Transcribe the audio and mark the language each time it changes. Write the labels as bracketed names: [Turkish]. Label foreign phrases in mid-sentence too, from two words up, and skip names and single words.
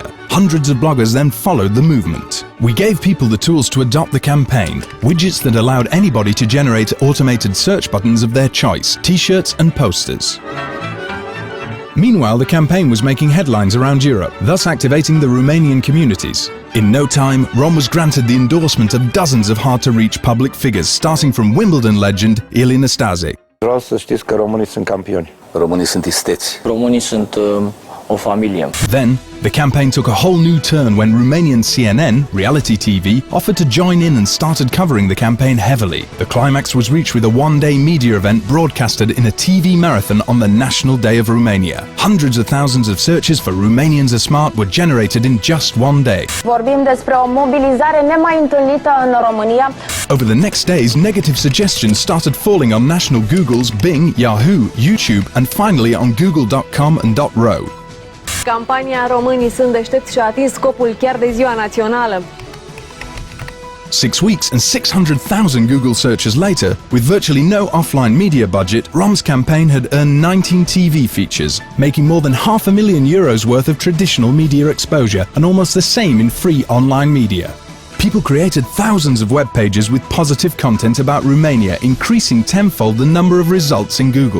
[English] Hundreds of bloggers then followed the movement. We gave people the tools to adopt the campaign, widgets that allowed anybody to generate automated search buttons of their choice, t-shirts and posters. Meanwhile, the campaign was making headlines around Europe, thus activating the Romanian communities. In no time, Rom was granted the endorsement of dozens of hard-to-reach public figures, starting from Wimbledon legend Ilie Nastase. [Romanian] Vreau să știți că românii sunt campioni. Românii sunt isteți. Românii sunt o familie. [English] Then, the campaign took a whole new turn when Romanian CNN, reality TV, offered to join in and started covering the campaign heavily. The climax was reached with a one-day media event broadcasted in a TV marathon on the National Day of Romania. Hundreds of thousands of searches for Romanians are smart were generated in just one day. [Romanian] Vorbim despre o mobilizare nemai întâlnită în România. [English] Over the next days, negative suggestions started falling on national Google's, Bing, Yahoo, YouTube, and finally on Google.com and .ro. [Romanian] Campania Românii sunt deștepți și-a atins scopul chiar de ziua națională. [English] 6 weeks and 600,000 Google searches later, with virtually no offline media budget, Rom's campaign had earned 19 TV features, making more than €500,000 worth of traditional media exposure and almost the same in free online media. People created thousands of web pages with positive content about Romania, increasing tenfold the number of results in Google.